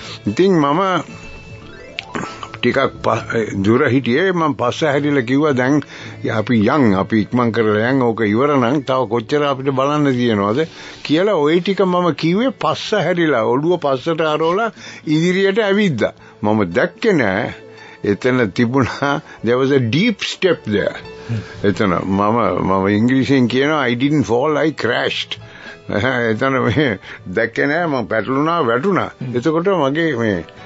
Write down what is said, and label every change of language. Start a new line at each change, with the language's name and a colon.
Sinhala: ඉතින් මම ටිකක් දුර හිටියේ. මම පස්ස හැරිලා කිව්වා දැන් අපි ඉක්මන් කරලා යන් ඕක ඉවර නම් තව කොච්චර අපිට බලන්න තියෙනවද කියලා. ওই ටික මම කිව්වේ පස්ස හැරිලා ඔළුව පස්සට අරවලා ඉදිරියට ඇවිද්දා. මම දැක්කේ නෑ එතන තිබුණා
English: there was a deep step there.
Sinhala: එතන මම ඉංග්‍රීසියෙන් කියනවා
English: I didn't fall, I crashed.
Sinhala: එතන මේ දැක්කේ නෑ, මම වැටුණා. එතකොට මගේ මේ